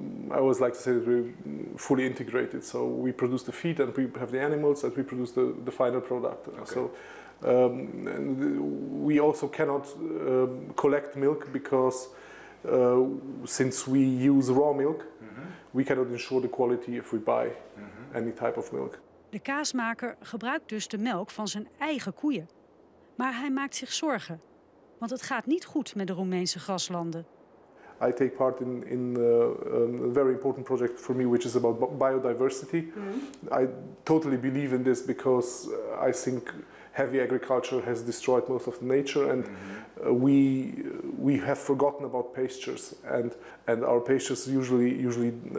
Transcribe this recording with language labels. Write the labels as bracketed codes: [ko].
[en] I always like to say that we're fully integrated. So we produce the feed and we have the animals and we produce the final product. Okay. So and we also cannot collect milk because since we use raw milk, we cannot ensure the quality if we buy any type of milk. [nl] De kaasmaker gebruikt dus de melk van zijn eigen koeien. Maar hij maakt zich zorgen. Want het gaat niet goed met de Roemeense graslanden. [en] I take part in a very important project for me, which is about biodiversity. I totally believe in this because I think heavy agriculture has destroyed most of the nature, and we have forgotten about pastures, and our pastures usually